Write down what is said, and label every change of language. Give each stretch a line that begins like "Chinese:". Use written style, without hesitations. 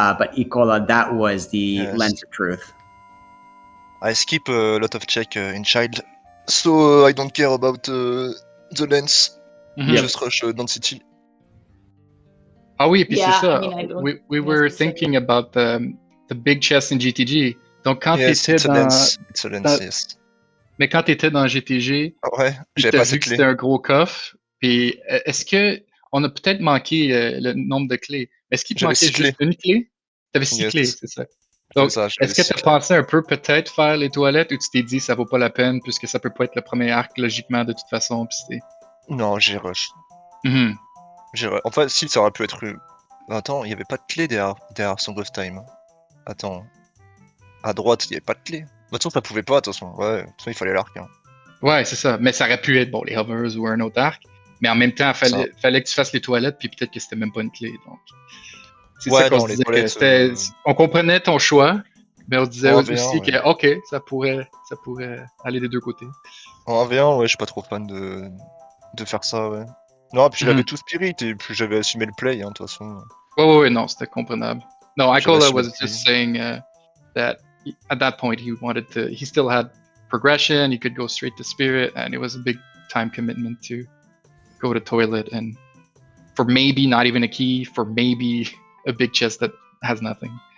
English: But Icola, that was the lens of truth. I skip a lot of check in child, so I don't care about the lens. Just rush density.
French: Ah oui, puis c'est ça.
English: We were thinking about the big chest in GTG.
French: Donc quand t'étais Mais quand t'étais dans GTG, t'as vu que c'était un gros coffre. Puis est-ce que on a peut-être manqué le nombre de clés? Est-ce qu'il te manquait juste une clé? T'avais 6 clés, c'est ça. Donc, est-ce que t'as pensé un peu peut-être faire les toilettes ou tu t'es dit ça vaut pas la peine puisque ça peut pas être le premier arc logiquement de toute façon? Non, j'ai rush. Enfin, si, ça aurait pu être. Attends, il n'y avait pas de clé derrière Song of Time. Attends. À droite, il n'y avait pas de clé. De toute façon, ça pouvait pas, de toute façon. Ouais, de toute façon, il fallait l'arc. Hein. Ouais, c'est ça. Mais ça aurait pu être, les hovers ou un autre arc. Mais en même temps, il fallait que tu fasses les toilettes, puis peut-être que c'était même pas une clé. Donc, c'est ça qu'on se disait que on comprenait ton choix, mais on se disait aussi que, OK, ça pourrait aller des deux côtés. En 1v1, je suis pas trop fan de faire ça, ouais. Non, puis j'avais tout spirit, et puis j'avais assumé le play, hein, de toute façon. Ouais, non, c'était comprenable.
English: No, Icola was just saying that at that point he still had progression, he could go straight to spirit, and it was a big time commitment to go to toilet, and for maybe not even a key, for maybe a big chest that has nothing.